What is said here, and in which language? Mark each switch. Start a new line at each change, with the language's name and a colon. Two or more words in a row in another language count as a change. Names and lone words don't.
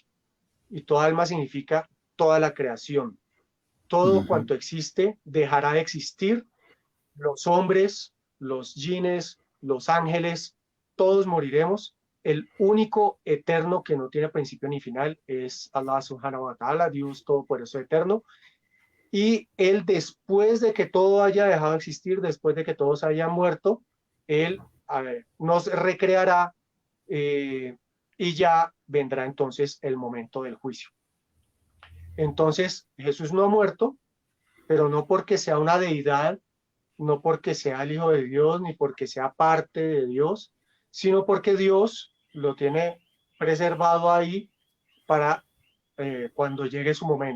Spanish: Y toda alma significa toda la creación. Todo cuanto existe dejará de existir. Los hombres, los jinnes, los ángeles, todos moriremos. El único eterno que no tiene principio ni final es
Arabic: الله سبحانه وتعالى,
Spanish: Dios todopoderoso eterno. Y él, después de que todo haya dejado de existir, después de que todos hayan muerto, él nos recreará y ya vendrá entonces el momento del juicio. Entonces, Jesús no ha muerto, pero no porque sea una deidad, no porque sea el Hijo de Dios, ni porque sea parte de Dios, sino porque Dios lo tiene preservado ahí para cuando llegue su momento.